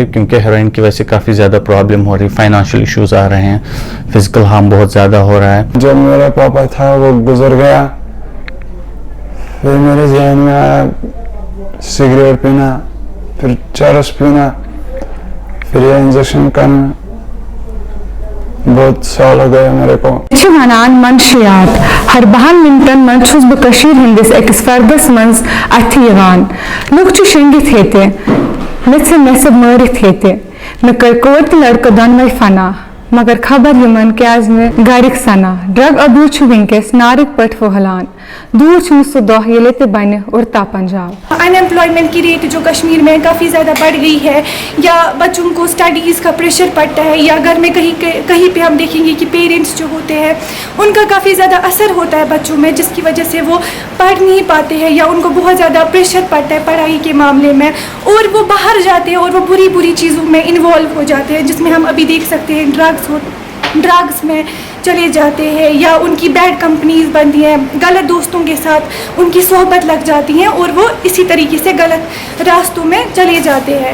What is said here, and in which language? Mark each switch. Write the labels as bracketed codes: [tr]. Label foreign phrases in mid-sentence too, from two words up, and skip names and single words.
[hi] क्योंकि हेरोइन की वजह से काफ़ी ज़्यादा प्रॉब्लम हो रही है, [en] financial issues [hi] आ रहे हैं, [en] physical harm [hi] बहुत ज़्यादा हो रहा है। जब मेरा पापा था वो गुजर गया, फिर मेरे जहन में आया सिगरेट पीना, फिर चरस पीना, फिर ये इंजेक्शन करना। बहुत साल हो गए मेरे को। [ks] वनान मंशियात हर 12 मिनटन मन छुस बह कशीर हिंदिस अकिस फर्दस मंज अथि यवान। लुक छु शंगित हेते मेसे मेसे मरित हेते मे कर कोर लड़का दनवै फना, मगर खबर यमन के आज में गारिक सना। [en] drug abuse [ks] छु विंकेस नारिक पट फहलान, दूर छु सु दोह ये ते बने उड़ता पंजाब। [hi] अनएम्प्लॉयमेंट की रेट जो कश्मीर में काफ़ी ज़्यादा बढ़ गई है, या बच्चों को स्टडीज़ का प्रेशर पड़ता है, या घर में कहीं पे हम देखेंगे कि पेरेंट्स जो होते हैं उनका काफ़ी ज़्यादा असर होता है बच्चों में, जिसकी वजह से वो पढ़ नहीं पाते हैं, या उनको बहुत ज़्यादा प्रेशर पड़ता है पढ़ाई के मामले में, और वो बाहर जाते हैं और वो बुरी बुरी चीज़ों में इन्वॉल्व हो जाते हैं, जिसमें हम अभी देख सकते हैं ड्रग्स में चले जाते हैं, या उनकी [en] bad companies [hi] बनती हैं, गलत दोस्तों के साथ उनकी सोहबत लग जाती हैं और वो इसी तरीके से गलत रास्तों में चले जाते हैं।